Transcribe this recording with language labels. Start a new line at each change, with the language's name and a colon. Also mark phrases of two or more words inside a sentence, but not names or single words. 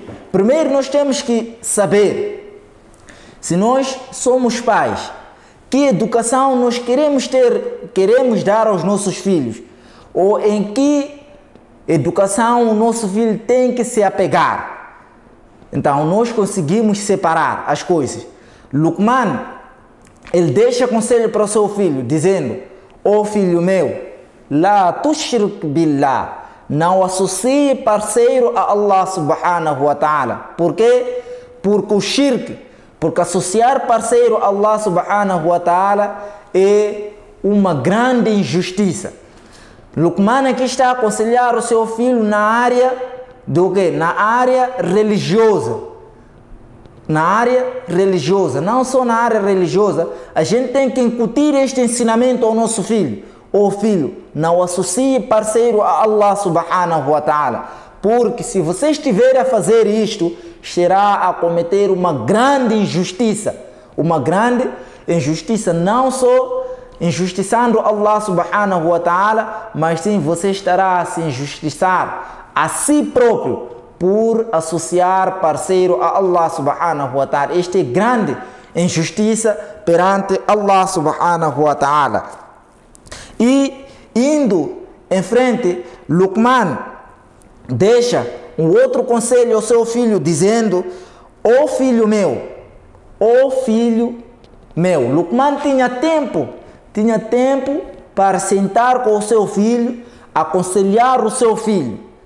Portuguese: Primeiro nós temos que saber, se nós somos pais, que educação nós queremos dar aos nossos filhos, ou em que educação o nosso filho tem que se apegar. Então nós conseguimos separar as coisas. Luqman, ele deixa conselho para o seu filho, dizendo: ó filho meu,
Arabic: لا تشرك بالله,
Portuguese: não associe parceiro a
Arabic: الله سبحانه وتعالى.
Portuguese: Por quê? Porque o shirk, porque associar parceiro a
Arabic: الله سبحانه وتعالى
Portuguese: é uma grande injustiça. Luqman aqui está a aconselhar o seu filho na área do quê? Na área religiosa. Na área religiosa, não só na área religiosa, a gente tem que incutir este ensinamento ao nosso filho. Ó filho, não associe parceiro a
Arabic: الله سبحانه وتعالى,
Portuguese: porque se você estiver a fazer isto, estará a cometer uma grande injustiça, não só injustiçando
Arabic: الله سبحانه وتعالى,
Portuguese: mas sim você estará a se injustiçar a si próprio por associar parceiro a
Arabic: الله سبحانه وتعالى.
Portuguese: Esta é grande injustiça perante
Arabic: الله سبحانه وتعالى.
Portuguese: E indo em frente, Luqman deixa um outro conselho ao seu filho, dizendo: ó filho meu, Luqman tinha tempo para sentar com o seu filho, aconselhar o seu filho,